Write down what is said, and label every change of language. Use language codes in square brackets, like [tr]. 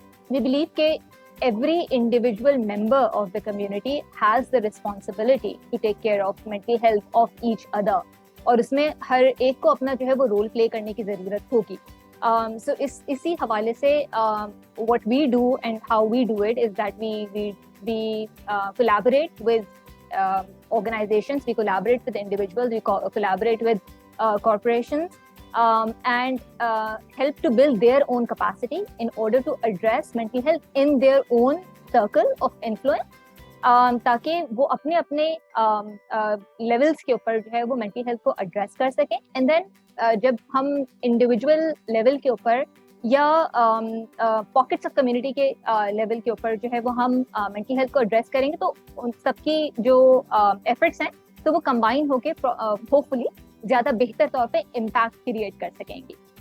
[en] we believe کہ every individual member of the community has the responsibility to take care of mental health of each other, [ur] اور اس میں ہر ایک کو اپنا جو ہے وہ رول پلے کرنے کی ضرورت ہوگی. سو اسی حوالے سے [en] what we do and how we do it is that we collaborate with organizations, we collaborate with individuals, we collaborate with corporations, and help to build their own capacity in order to address mental health in their own circle of influence, [ur] تاکہ وہ اپنے اپنے levels کے اوپر جو ہے وہ mental health کو ایڈریس کر سکیں. اینڈ دین جب ہم انڈیویجول لیول کے اوپر یا پاکٹس آف کمیونٹی کے لیول کے اوپر جو ہے وہ ہم مینٹل ہیلتھ کو ایڈریس کریں گے تو ان سب کی جو ایفرٹس ہیں تو وہ کمبائن ہو کے ہوپ فلی زیادہ بہتر طور پہ امپیکٹ کریٹ کر سکیں گی.